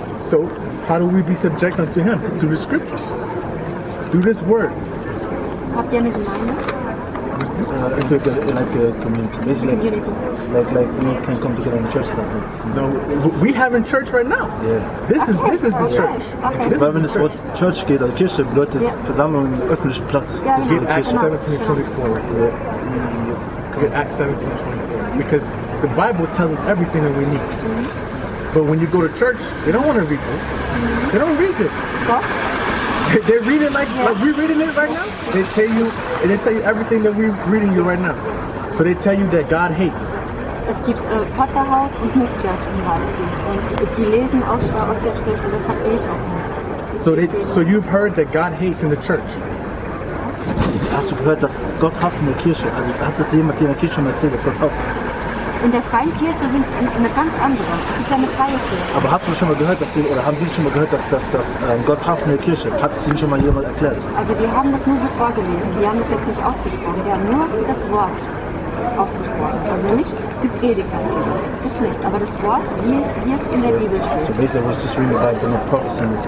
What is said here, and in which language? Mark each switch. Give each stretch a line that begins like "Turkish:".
English: So how do we be subject unto Him? Through the scriptures, through this word.
German: Habt ihr eine Gemeinde?
English: Like a community. Basically, like we can come together in church sometimes. No, we have in church right now. Yeah. This is the church. Okay.
German: Weil wenn das Wort Church geht, also Kirche, bedeutet es Versammlung im öffentlichen Platz. Ja,
English: Let's get Acts 17 and 24 right there. Yeah. Get Acts 17 and 24. because the Bible tells us everything that we need. But when you go to church, they don't want to read this. They don't read this. They read it like we're reading it right now. They tell you everything that we're reading you right now. So they tell you that God hates.
German: Es gibt Potterhaus und Nicht-Church zum Beispiel. Und die lesen aus der Schrift und das habe ich auch nicht.
English: So you've heard that God hates in the church.
German: Hast du gehört, dass Gott hasst in der Kirche? Also hat das jemand in der Kirche schon erzählt, dass Gott hasst? In der freien Kirche sind eine ganz andere. Das ist ja eine freie Kirche. Aber hast du schon mal gehört, oder haben Sie schon mal gehört, dass Gott hasst in der Kirche? Hat es Ihnen schon mal jemand erklärt? Also die haben das nur so vorgelesen. Die haben das jetzt nicht ausgesprochen. Die haben nur das Wort ausgesprochen. Also nicht gepredigt. Das nicht. Aber das Wort, wie es in der Bibel steht.
English: So basically it's just reading about the prophecy.